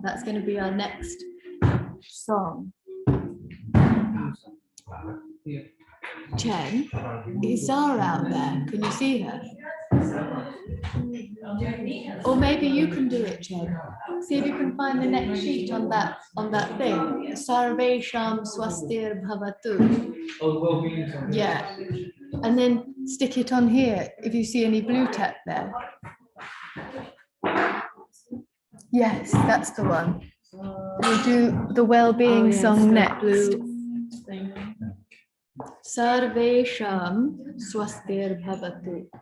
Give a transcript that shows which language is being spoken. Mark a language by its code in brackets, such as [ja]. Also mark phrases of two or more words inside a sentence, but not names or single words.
[en] That's going to be our next song. Chen, is Zara out there? Can you see her? Or maybe you can do it, Chen. See if you can find the next sheet on that thing. [sa] Sarveṣāṃ svastir bhavatu. [en] Yeah. And then stick it on here if you see any blue tack there. Yes, that's the one. We'll do the Wellbeing song next. [sa] Sarveṣāṃ svastir bhavatu.